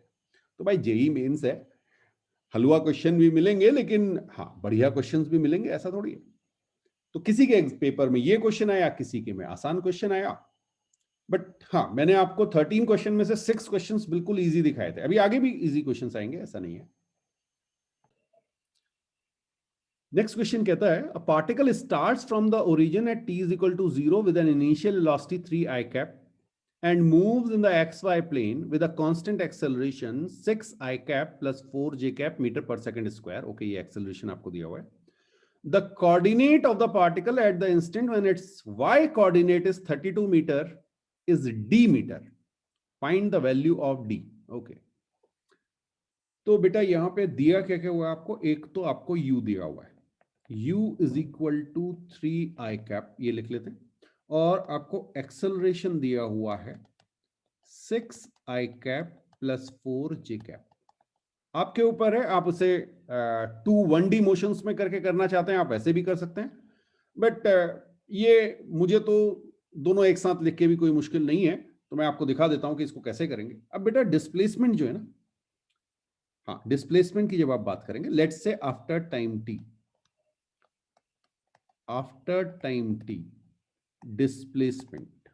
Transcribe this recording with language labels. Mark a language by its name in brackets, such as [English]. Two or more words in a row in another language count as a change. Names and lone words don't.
[Hindi] तो भाई जेई मेंस है, हलवा क्वेश्चन भी मिलेंगे, लेकिन हाँ बढ़िया क्वेश्चंस भी मिलेंगे, ऐसा थोड़ी है। तो किसी के पेपर में ये क्वेश्चन आया, किसी के में आसान क्वेश्चन आया, बट हाँ मैंने आपको 13 क्वेश्चन में से 6 क्वेश्चंस बिल्कुल इजी दिखाए थे। अभी आगे भी [English] easy questions [Hindi] आएंगे, ऐसा नहीं है। [English] next question [Hindi] कहता है [English] a particle starts from the origin at t is equal to 0 with an initial velocity 3 i cap and moves in the xy plane with a constant acceleration 6 i cap plus 4 j cap meter per second square. [Hindi] Okay, ये acceleration आपको दिया हुआ है. [English] The coordinate of the particle at the instant when its y coordinate is 32 meter is d meter. Find the value of d. Okay. [Hindi] तो बेटा यहाँ पे दिया क्या क्या हुआ है आपको? एक तो आपको u दिया हुआ है, u [English] is equal to [Hindi] 3 i cap, ये लिख लेते हैं. और आपको एक्सेलरेशन दिया हुआ है [English] 6 i cap plus 4 j cap. [Hindi] आपके ऊपर है, आप उसे 2 [English] 1D motions [Hindi] में करके करना चाहते हैं आप ऐसे भी कर सकते हैं, बट ये मुझे तो दोनों एक साथ लिख के भी कोई मुश्किल नहीं है, तो मैं आपको दिखा देता हूं कि इसको कैसे करेंगे. अब बेटा डिस्प्लेसमेंट जो है ना, हाँ डिस्प्लेसमेंट की जब आप बात करेंगे, [English] let's say after time t displacement.